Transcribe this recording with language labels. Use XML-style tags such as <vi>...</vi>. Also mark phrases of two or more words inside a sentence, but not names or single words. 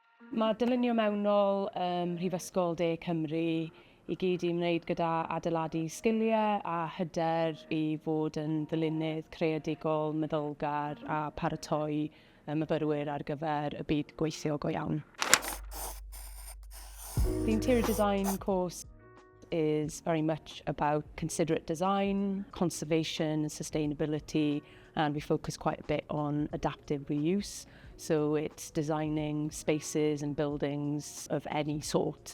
<cy>Mae Dylunio Mewnol, Mhrifysgol De Cymru, i gyd i wneud gyda adeiladu sgiliau a hyder i fod yn ddilynydd creadigol, meddylgar a paratoi myfyrwyr ar gyfer y byd gweithio go iawn.</cy> <en>The interior design course is very much about considerate design, conservation and sustainability, and we focus quite a bit on adaptive reuse. So it's designing spaces and buildings of any sort.</en>